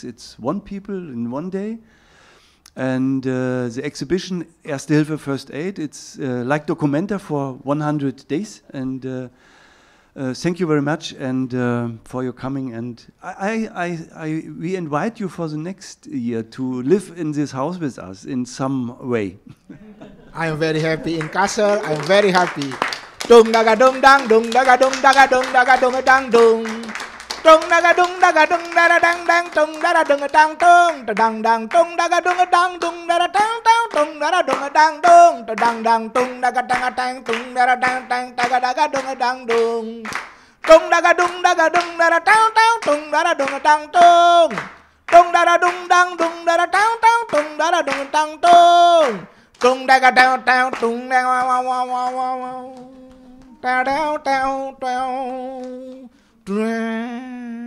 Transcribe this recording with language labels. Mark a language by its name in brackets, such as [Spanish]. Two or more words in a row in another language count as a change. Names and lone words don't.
[English] It's one people in one day. And the exhibition [German] Erste Hilfe [English] First Aid, it's like documenta for 100 days. And thank you very much and for your coming. And we invite you for the next year to live in this house with us in some way. I am very happy in Kassel. I am very happy. Dung daga dung dang dung daga dung daga dung dang dung. Dung daga dung dara dang dang dung dara dung dang dung. Dang dang dung daga dung dang dung dara dang dang dung dara dung dang dung. Dang dang dung daga dang dang dung dara dang dang daga dung dang dung. Dung daga dung dara dang dang dung dara dung dang dung. Dung dara dung dang dung dara dang dang dung dara dung dang dung. Dung daga dang dang dung dang wow wow wow wow wow. Down, down, down, down.